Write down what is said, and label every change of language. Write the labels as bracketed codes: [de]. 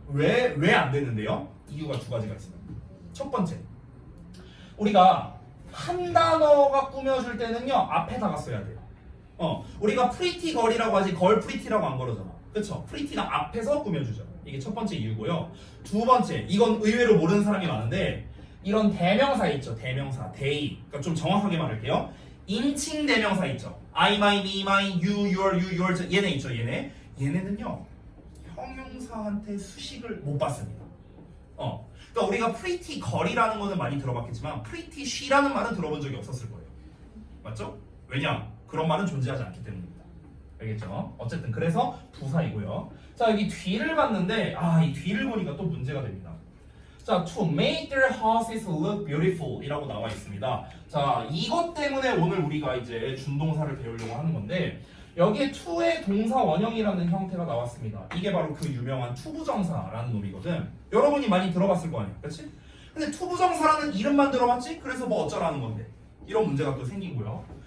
[ko] 왜 안 되는데요? 이유가 2가지가 있습니다. 첫 번째, 우리가 한 단어가 꾸며줄 때는요 앞에다가 써야 돼요. 우리가 프리티 걸이라고 하지 걸 프리티라고 안 걸어잖아. 그쵸? 프리티가 앞에서 꾸며주죠. 이게 첫 번째 이유고요. 2번째, 이건 의외로 모르는 사람이 많은데, 이런 대명사 있죠. 대명사, they. 그러니까 좀 정확하게 말할게요. 인칭 대명사 있죠. [en] I, my, me, mine, you, your, [ko] 얘네 있죠. 얘네는요 형용사한테 수식을 못 받습니다. 그러니까 우리가 pretty girl이라는 거는 많이 들어봤겠지만 [en] pretty she [ko] 라는 말은 들어본 적이 없었을 거예요. 맞죠? 왜냐? 그런 말은 존재하지 않기 때문입니다. 알겠죠? 어쨌든 그래서 부사이고요. 자, 여기 뒤를 봤는데 이 뒤를 보니까 또 문제가 됩니다. [en] 자, to make their houses look beautiful [ko] 이라고 나와 있습니다. 자, 이것 때문에 오늘 우리가 이제 준동사를 배우려고 하는 건데 여기에 to의 동사 원형이라는 형태가 나왔습니다. 이게 바로 그 유명한 투부정사라는 놈이거든. 여러분이 많이 들어봤을 거 아니야, 그렇지? 근데 투부정사라는 이름만 들어봤지? 그래서 뭐 어쩌라는 건데 이런 문제가 또 생기고요.